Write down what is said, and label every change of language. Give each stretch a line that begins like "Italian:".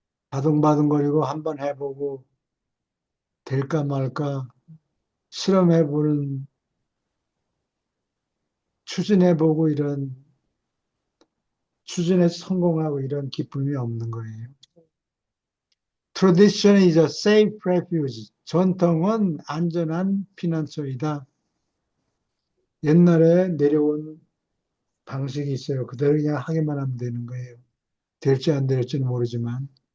Korean: 바둥바둥거리고 한번 해보고 될까 말까 실험해보는, 추진해보고 이런, 추진해서 성공하고 이런 기쁨이 없는 거예요.
English: Tradition is a safe refuge.
Korean: 전통은 안전한 피난처이다. 옛날에 내려온 방식이 있어요. 그대로 그냥 하기만 하면 되는 거예요. 될지 안 될지는 모르지만.